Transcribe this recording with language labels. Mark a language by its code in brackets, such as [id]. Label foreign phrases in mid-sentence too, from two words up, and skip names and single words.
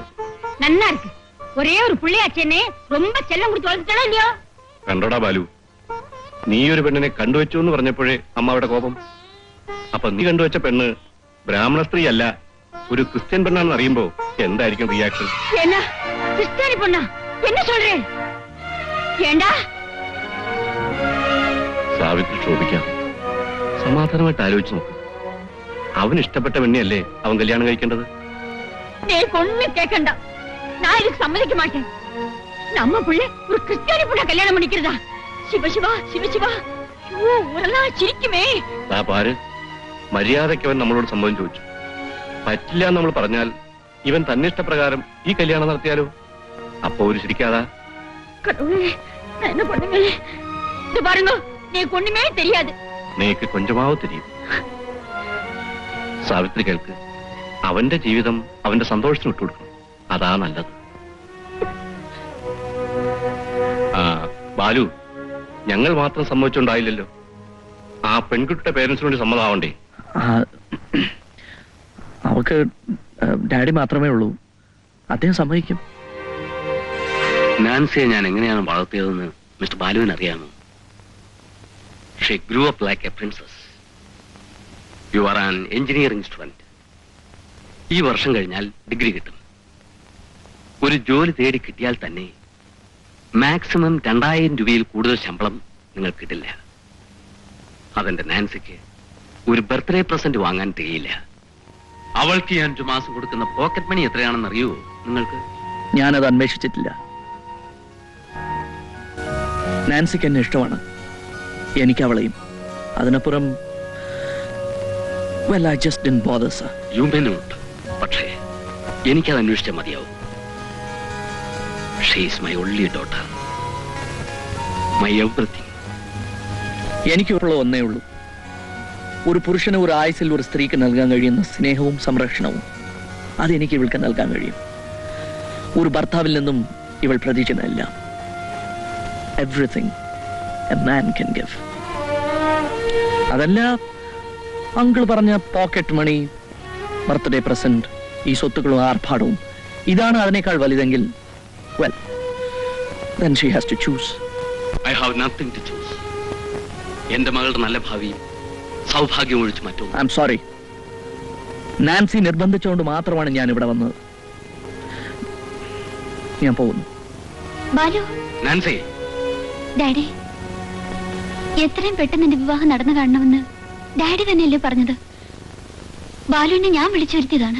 [ml] നന്നാർക്ക് ഒരേ ഒരു പുള്ളിയാച്ചെന്നെ ரொம்ப ചെല്ലം കൊടുത്ത് വളർത്തിട്ടാണോ ഇല്ലയോ? കണ്ടോടാ ബാലു, നീ ഒരു പെണ്ണിനെ കണ്ടുവച്ചു എന്ന് പറഞ്ഞപ്പോഴേ അമ്മ അവിടെ കോപം. അപ്പൊ നീ കണ്ടുവച്ച പെണ്ണ് ബ്രാഹ്മണ സ്ത്രീ അല്ല, ഒരു ക്രിസ്ത്യൻ പെണ്ണാണെന്ന് അറിയുമ്പോ എന്തായിരിക്കും റിയാക്ഷൻ? [ta] என்ன கிறிஸ்தியானி பொண்ணா? என்ன சொல்றே? ஏண்டா? [ml] സാവിത്രി ചോദിക്കാം. സമാധാനമായിട്ട് ആലോചിച്ച് നോക്ക്. അവന് ഇഷ്ടപ്പെട്ട പെണ്ണിയല്ലേ അവൻ കല്യാണം കഴിക്കേണ്ടത്? [ta] எனக்கு ஒண்ணும் கேட்கண்டா. நான் இதுக்கு சம்மதிக்க மாட்டேன். நம்ம புள்ள ஒரு கிறிஸ்டியானி பொண்ண கல்யாணம் பண்ணிக்கிறதா? சிவ சிவா சிவ சிவா. ஐயோ ஊரெல்லாம் ചിരിക്കുമേ. [ml] ദാ പാര്, മര്യാദയ്ക്ക് അവൻ നമ്മളോട് സമ്മതം ചോദിച്ചു. പറ്റില്ല എന്ന് നമ്മൾ പറഞ്ഞാൽ ഇവൻ തന്നെ ഇഷ്ടപ്രകാരം ഈ കല്യാണം നടത്തിയാലോ? അപ്പൊ ഒരു ശരിക്കാതാ. [ta] கடவுளே, நான் என்ன பண்ணுங்க? இது பாருங்க, எனக்கு ஒண்ணுமே தெரியாது. நீக்கு கொஞ்சமாவோ தெரியும். [ml] സാവിത്രി കേൾക്ക്, അവന്റെ ജീവിതം അവന്റെ സന്തോഷത്തിന് വിട്ടുകൊടുക്കണം. അതാ നല്ലത്. ആ ബാലു, ഞങ്ങൾ മാത്രം സമ്മതിച്ചുണ്ടായില്ലല്ലോ. ആ പെൺകുട്ടിയുടെ പേരൻസിനോട് സമ്മതമാവണ്ടേ? അവക്ക് ഡാഡി മാത്രമേ ഉള്ളൂ. അദ്ദേഹം സമ്മതിക്കും. നാൻസിയെ ഞാൻ എങ്ങനെയാണ് വളർത്തിയതെന്ന് മിസ്റ്റർ ബാലുവിന് അറിയാമോ? [en] She grew up like a princess. You are an engineering student. [ml] ഈ വർഷം കഴിഞ്ഞാൽ ഡിഗ്രി കിട്ടും. ഒരു ജോലി തേടി കിട്ടിയാൽ തന്നെ മാക്സിമം 2000 രൂപയിൽ കൂടുതൽ ശമ്പളം നിങ്ങൾ കിട്ടില്ല. അതെന്റെ നാൻസിക്ക് ഒരു [en] birthday present [ml] വാങ്ങാൻ തികയില്ല. അവൾക്ക് ഞാൻ 5 മാസം കൊടുക്കുന്ന [en] pocket money [ml] എത്രയാണെന്ന് അറിയുമോ നിങ്ങൾക്ക്? ഞാനത് അന്വേഷിച്ചിട്ടില്ല. നാൻസിക്ക് എന്നെ ഇഷ്ടമാണ്, എനിക്ക് അവളെയും. [en] അതിനപ്പുറം well, I just didn't bother, sir. You may not, [ml] പക്ഷേ എനിക്കത് അന്വേഷിച്ചാൽ മതിയാവും. [en] She is my only daughter, my everything. [ml] എനിക്കുള്ള ഒന്നേ ഉള്ളൂ. ഒരു പുരുഷന് ഒരു ആയുസിൽ ഒരു സ്ത്രീക്ക് നൽകാൻ കഴിയുന്ന സ്നേഹവും സംരക്ഷണവും അതെനിക്ക് ഇവൾക്ക് നൽകാൻ കഴിയും. ഒരു ഭർത്താവിൽ നിന്നും ഇവൾ പ്രതീക്ഷിക്കുന്നില്ല. [en] Everything a man can give. [ml] അതല്ല അങ്കിൾ പറഞ്ഞ [en] pocket money, birthday present, [ml] ഈ സ്വത്തുക്കളും ആർഭാടവും ഇതാണ് അതിനേക്കാൾ വലുതെങ്കിൽ, [en] well, then she has to choose. I have nothing to choose. [ml] എന്റെ മകളുടെ നല്ല ഭാവിയും സൗഭാഗ്യം ഒഴിച്ച് മറ്റൊന്നും. [en] I'm sorry. [ml] നാൻസി നിർബന്ധിച്ചുകൊണ്ട് മാത്രമാണ് ഞാൻ ഇവിടെ വന്നത്. ഞാൻ പോകുന്നു. ബാലു, നാൻസി, ഡാഡി, എത്രയും പെട്ടെന്ന് എന്റെ വിവാഹം നടന്നു കാണണമെന്ന് ഡാഡി തന്നെയല്ലേ പറഞ്ഞത്? ബാലുവിനെ ഞാൻ വിളിച്ചു വരുത്തിയതാണ്.